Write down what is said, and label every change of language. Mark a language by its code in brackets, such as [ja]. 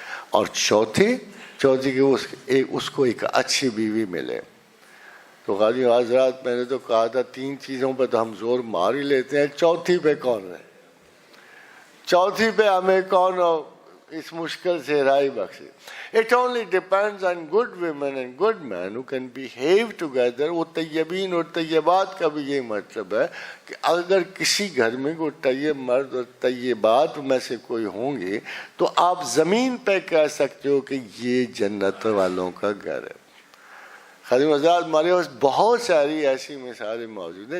[ur] اور چوتھی کہ اس کو ایک اچھی بیوی ملے. تو غازی حضرات میں نے تو کہا تھا 3 چیزوں پہ تو ہم زور مار ہی لیتے ہیں, چوتھی پہ کون ہے؟ چوتھی پہ ہمیں کون اس مشکل سے رہائی بخشے. [en] It only depends on good women and good men who can behave together. [ur] وہ طیبین اور طیبات کا بھی یہ مطلب ہے کہ اگر کسی گھر میں کوئی طیب مرد اور طیبات میں سے کوئی ہوں گے تو آپ زمین پہ کہہ سکتے ہو کہ یہ جنت والوں کا گھر ہے. خادم حضرات ہمارے پاس بہت ساری ایسی مثالیں موجود ہیں.